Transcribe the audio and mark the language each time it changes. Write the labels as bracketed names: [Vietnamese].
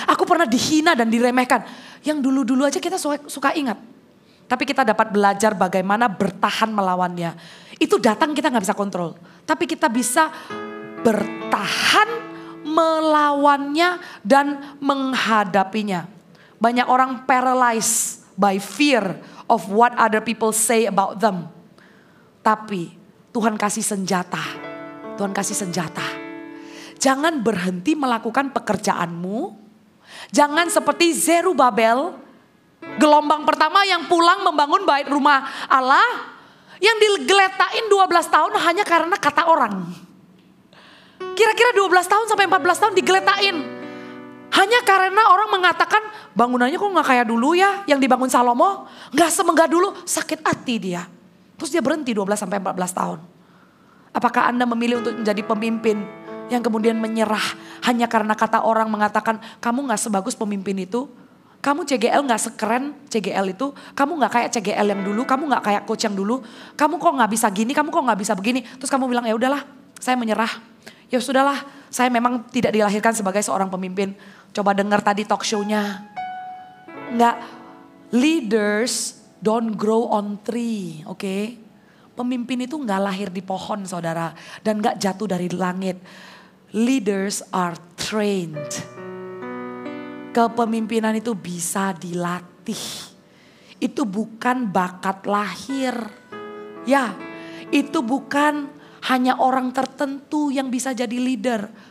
[Indonesian] Aku pernah dihina dan diremehkan. Yang dulu-dulu aja kita suka ingat. Tapi kita dapat belajar bagaimana bertahan melawannya. Itu datang kita gak bisa kontrol. Tapi kita bisa bertahan melawannya dan menghadapinya. Banyak orang [English] paralyzed by fear of what other people say about them. [Indonesian] Tapi Tuhan kasih senjata. Tuhan kasih senjata. Jangan berhenti melakukan pekerjaanmu. Jangan seperti Zerubabel, gelombang pertama yang pulang membangun bait rumah Allah, yang digeletain 12 tahun hanya karena kata orang. Kira-kira 12 tahun sampai 14 tahun digeletain. Hanya karena orang mengatakan bangunannya kok gak kayak dulu ya yang dibangun Salomo. Gak semegah dulu, sakit hati dia. Terus dia berhenti 12-14 tahun. Apakah Anda memilih untuk menjadi pemimpin yang kemudian menyerah hanya karena kata orang mengatakan kamu gak sebagus pemimpin itu. Kamu CGL gak sekeren CGL itu. Kamu gak kayak CGL yang dulu, kamu gak kayak coach yang dulu. Kamu kok gak bisa gini, kamu kok gak bisa begini. Terus kamu bilang ya udahlah saya menyerah. Ya sudahlah saya memang tidak dilahirkan sebagai seorang pemimpin. Coba dengar tadi talk show-nya. Enggak, [English] leaders don't grow on tree, oke? [Indonesian] Pemimpin itu enggak lahir di pohon saudara. Dan enggak jatuh dari langit. [English] Leaders are trained. [Indonesian] Kepemimpinan itu bisa dilatih. Itu bukan bakat lahir. Ya, itu bukan hanya orang tertentu yang bisa jadi leader.